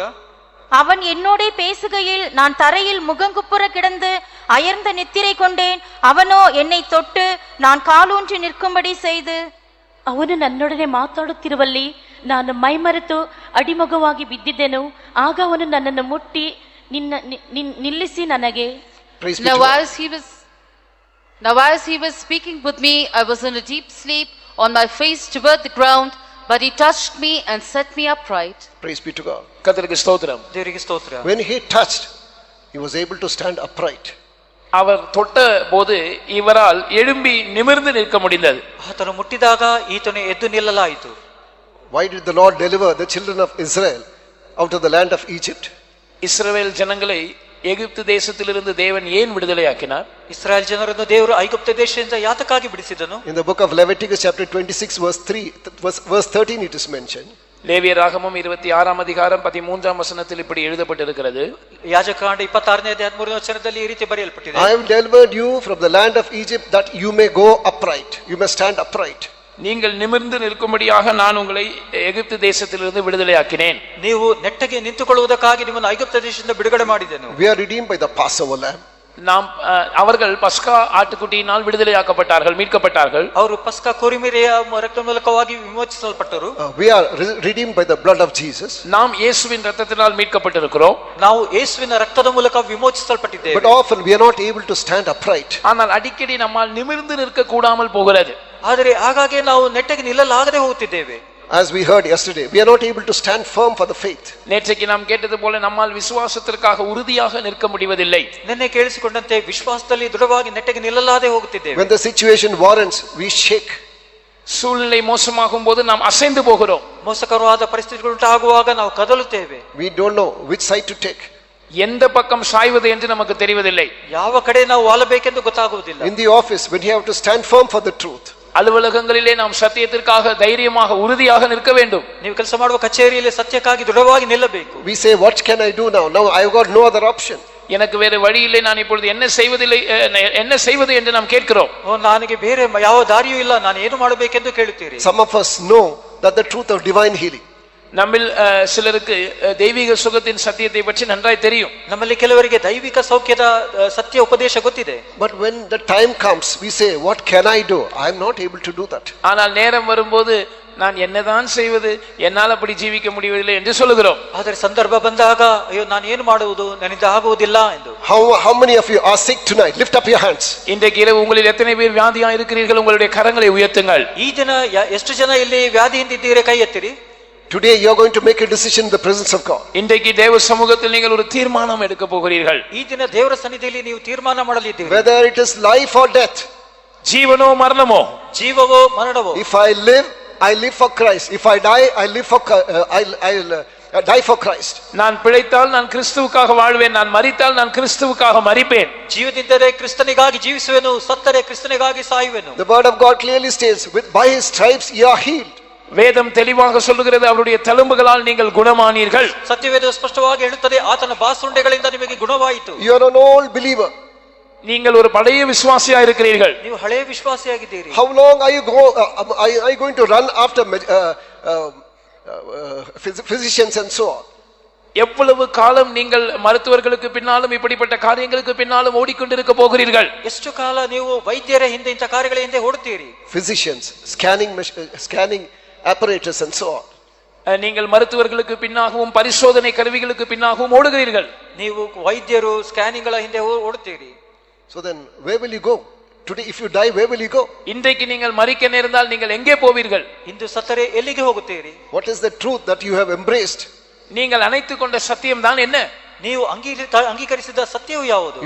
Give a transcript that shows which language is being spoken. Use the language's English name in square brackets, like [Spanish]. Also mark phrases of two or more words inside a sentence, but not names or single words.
[Tamil] அவன் என்னோடே பேசுகையில் நான் தரையில் முகங்குப்புற கிடந்து அயர்ந்த நித்திரை கொண்டேன். அவனோ என்னை தொட்டு நான் காலூன்றி நிற்கும்படி செய்து. [Kannada] ಅವನು ನನ್ನೊಡನೆ ಮಾತಾಡುತ್ತಿರುವಲ್ಲಿ ನಾನು ಮೈಮರೆತು ಅಡಿಮಗವಾಗಿ ಬಿದ್ದಿದ್ದೆನು. ಆಗ ಅವನು ನನ್ನನ್ನು ಮುಟ್ಟಿ ನಿಲ್ಲಿಸಿ ನನಗೆ. [English] Now as he was speaking with me, I was in a deep sleep, on my face toward the ground, but he touched me and set me upright. Praise be to God. [Tamil] கர்த்தருக்கு ஸ்தோத்திரம். [Kannada] ದೇವರಿಗೆ ಸ್ತೋತ್ರ. [English] When he touched, he was able to stand upright. [Tamil] அவர் தொட்ட போது இவரால் எழும்பி நிமிர்ந்து நிற்க முடிந்தது. [Kannada] ಆತನು ಮುಟ್ಟಿದಾಗ ಈತನು ಎದ್ದು ನಿಲ್ಲಲಾಯಿತು. [English] Why did the Lord deliver the children of Israel out of the land of Egypt? [Tamil] இஸ்ரவேல் ஜனங்களை எகிப்து தேசத்திலிருந்து தேவன் ஏன் விடுதலையாக்கினார்? [Kannada] ಇಸ್ರಾಯೇಲ್ ಜನರನ್ನು ದೇವರು ಐಗುಪ್ತ ದೇಶದಿಂದ ಯಾತಕ್ಕಾಗಿ ಬಿಡಿಸಿದನು? [English] In the book of Leviticus chapter 26 verse 13 it is mentioned. [Tamil] லேவியராகமம் 26ஆம் அதிகாரம் 13ஆம் வசனத்தில் இப்படி எழுதப்பட்டிருக்கிறது. [Kannada] ಯಾಜಕಾಂಡ 26ನೇ ಅಧ್ಯಾಯ 13ನೇ ವಚನದಲ್ಲಿ ಈ ರೀತಿ ಬರೆಯಲ್ಪಟ್ಟಿದೆ. [English] I have delivered you from the land of Egypt that you may go upright. You may stand upright. [Tamil] நீங்கள் நிமிர்ந்து நிற்கும்படியாக நான் உங்களை எகிப்து தேசத்திலிருந்து விடுதலையாக்கினேன். [Kannada] ನೀವು ನೆಟ್ಟಗೆ ನಿಂತುಕೊಳ್ಳುವುದಕ್ಕಾಗಿ ನಿಮ್ಮನ್ನು ಐಗುಪ್ತ ದೇಶದಿಂದ ಬಿಡುಗಡೆ ಮಾಡಿದೆನು. [English] We are redeemed by the Passover lamb. [Tamil] நாம் அவர்கள் பஸ்கா ஆட்டுக்குட்டியினால் விடுதலையாக்கப்பட்டார்கள், மீட்கப்பட்டார்கள். [Kannada] ಅವರು ಪಸ್ಕ ಕುರಿಮರಿಯ ರಕ್ತ ಮೂಲಕವಾಗಿ ವಿಮೋಚಿಸಲ್ಪಟ್ಟರು. [English] We are redeemed by the blood of Jesus. [Tamil] நாம் இயேசுவின் இரத்தத்தினால் மீட்கப்பட்டிருக்கிறோம். [Kannada] ನಾವು ಯೇಸುವಿನ ರಕ್ತದ ಮೂಲಕ ವಿಮೋಚಿಸಲ್ಪಟ್ಟಿದ್ದೇವೆ. [English] But often we are not able to stand upright. [Tamil] ஆனால் அடிக்கடி நம்மால் நிமிர்ந்து நிற்க கூடாமல் போகிறது. [Kannada] ಆದರೆ ಆಗಾಗ್ಗೆ ನಾವು ನೆಟ್ಟಗೆ ನಿಲ್ಲಲಾಗದೆ ಹೋಗುತ್ತಿದ್ದೇವೆ. [English] As we heard yesterday, we are not able to stand firm for the faith. [Tamil] நேற்றைக்கு நாம் கேட்டது போல நம்மால் விசுவாசத்திற்காக உறுதியாக நிற்க முடிவதில்லை. [Kannada] ನಿನ್ನೆ ಕೇಳಿಸಿಕೊಂಡಂತೆ ವಿಶ್ವಾಸದಲ್ಲಿ ದೃಢವಾಗಿ ನೆಟ್ಟಗೆ ನಿಲ್ಲಲಾದೆ ಹೋಗುತ್ತಿದ್ದೇವೆ. [English] When the situation warrants, we shake. [Tamil] சூழ்நிலை மோசமாகும் போது நாம் அசைந்து போகிறோம். [Kannada] ಮೋಸಕರವಾದ ಪರಿಸ್ಥಿತಿಗಳು ಉಂಟಾಗುವಾಗ ನಾವು ಕದಲುತ್ತೇವೆ. [English] We don't know which side to take. [Tamil] எந்த பக்கம் சாய்வது என்று நமக்கு தெரிவதில்லை. [Kannada] ಯಾವ ಕಡೆ ನಾವು ವಾಲಬೇಕೆಂದು ಗೊತ್ತಾಗುವುದಿಲ್ಲ. [English] In the office, when you have to stand firm for the truth. [Tamil] அலுவலகங்களிலே நாம் சத்தியத்திற்காக தைரியமாக உறுதியாக நிற்க வேண்டும். [Kannada] ನೀವು ಕೆಲಸ ಮಾಡುವ ಕಚೇರಿಯಲ್ಲಿ ಸತ್ಯಕ್ಕಾಗಿ ದೃಢವಾಗಿ ನಿಲ್ಲಬೇಕು. [English] We say, what can I do now? Now I have got no other option. [Tamil] எனக்கு வேறு வழி இல்லை, நான் இப்பொழுது என்ன செய்வது என்று நாம் கேட்கிறோம். [Kannada] ನನಗೆ ಬೇರೆ ಯಾವ ದಾರಿಯೂ ಇಲ್ಲ, ನಾನು ಏನು ಮಾಡಬೇಕೆಂದು ಕೇಳುತ್ತೀರಿ. [English] Some of us know that the truth of divine healing. [Tamil] நம்மில் சிலருக்கு தெய்வீக சுகத்தின் சத்தியத்தை பற்றி நன்றாய் தெரியும். [Kannada] ನಮ್ಮಲ್ಲಿ ಕೆಲವರಿಗೆ ದೈವಿಕ ಸೌಖ್ಯದ ಸತ್ಯ ಉಪದೇಶ ಗೊತ್ತಿದೆ. [English] But when the time comes, we say, what can I do? I am not able to do that. [Tamil] ஆனால் நேரம் வரும்போது நான் என்னதான் செய்வது, என்னால் அப்படி ஜீவிக்க முடியவில்லை என்று சொல்லுகிறோம். [Kannada] ಆದರೆ ಸಂದರ್ಭ ಬಂದಾಗ ಅಯ್ಯೋ ನಾನು ಏನು ಮಾಡುವುದು, ನನ್ನಿಂದ ಆಗುವುದಿಲ್ಲ ಎಂದು. [English] How many of you are sick tonight? Lift up your hands. [Tamil] இன்றைக்கு இரவு உங்களில் எத்தனை பேர் வியாதியா இருக்கிறீர்கள்? உங்களுடைய கரங்களை உயர்த்துங்கள். [Kannada] ಈ ದಿನ ಎಷ್ಟು ಜನ ಇಲ್ಲಿ ವ್ಯಾಧಿಯಿಂದ ಇದ್ದೀರಿ? ಕೈ ಎತ್ತಿರಿ. [English] Today you are going to make a decision in the presence of God. [Tamil] இன்றைக்கு தேவ சமூகத்தில் நீங்கள் ஒரு தீர்மானம் எடுக்க போகிறீர்கள். [Kannada] ಈ ದಿನ ದೇವರ ಸನ್ನಿಧಿಯಲ್ಲಿ ನೀವು ತೀರ್ಮಾನ ಮಾಡಲಿದ್ದೀರಿ. [English] Whether it is life or death. [Tamil] ஜீவனோ மரணமோ. [Kannada] ಜೀವವೋ ಮರಣವೋ. [English] If I live, I live for Christ. If I die, I live for I'll die for Christ. [Tamil] நான் பிழைத்தால் நான் கிறிஸ்துவுக்காக வாழ்வேன், நான் மரித்தால் நான் கிறிஸ்துவுக்காக மரிப்பேன். [Kannada] ಜೀವದಿದ್ದರೆ ಕ್ರಿಸ್ತನಿಗಾಗಿ ಜೀವಿಸುವೆನು, ಸತ್ತರೆ ಕ್ರಿಸ್ತನಿಗಾಗಿ ಸಾಯುವೆನು. [English] The word of God clearly states, by his stripes you are healed. [Tamil] வேதம் தெளிவாக சொல்லுகிறது, அவருடைய தழும்புகளால் நீங்கள் குணமானீர்கள். [Kannada] ಸತ್ಯವೇದ ಸ್ಪಷ್ಟವಾಗಿ ಹೇಳುತ್ತದೆ, ಆತನ ಬಾಸುಂಡೆಗಳಿಂದ ನಿಮಗೆ ಗುಣವಾಯಿತು. [English] You are an old believer. [Tamil] நீங்கள் ஒரு பழைய விசுவாசியா இருக்கிறீர்கள். [Kannada] ನೀವು ಹಳೆಯ ವಿಶ್ವಾಸಿಯಾಗಿದ್ದೀರಿ. [English] How long are you going to run after physicians and so on? [Tamil] எவ்வளவு காலம் நீங்கள் மருத்துவர்களுக்கு பின்னாலும் இப்படிப்பட்ட காரியங்களுக்கு பின்னாலும் ஓடிக்கொண்டிருக்க போகிறீர்கள்? [Kannada] ಎಷ್ಟು ಕಾಲ ನೀವು ವೈದ್ಯರ ಹಿಂದೆ ಇಂಥ ಕಾರ್ಯಗಳ ಹಿಂದೆ ಓಡುತ್ತೀರಿ? [English] Physicians, scanning apparatus and so on. [Tamil] நீங்கள் மருத்துவர்களுக்கு பின்னாகவும் பரிசோதனை கருவிகளுக்கு பின்னாகவும் ஓடுகிறீர்கள். [Kannada] ನೀವು ವೈದ್ಯರು ಸ್ಕ್ಯಾನಿಂಗ್ಗಳ ಹಿಂದೆ ಓಡುತ್ತೀರಿ. [English] So then where will you go? Today if you die, where will you go? [Tamil] இன்றைக்கு நீங்கள் மரிக்க நேர்ந்தால் நீங்கள் எங்கே போவீர்கள்? [Kannada] ಇಂದು ಸತ್ತರೆ ಎಲ್ಲಿಗೆ ಹೋಗುತ್ತೀರಿ? [English] What is the truth that you have embraced? [Tamil] நீங்கள் அணைத்துக் கொண்ட சத்தியம் தான் என்ன? [Kannada] ನೀವು ಅಂಗೀಕರಿಸಿದ ಸತ್ಯವು ಯಾವುದು?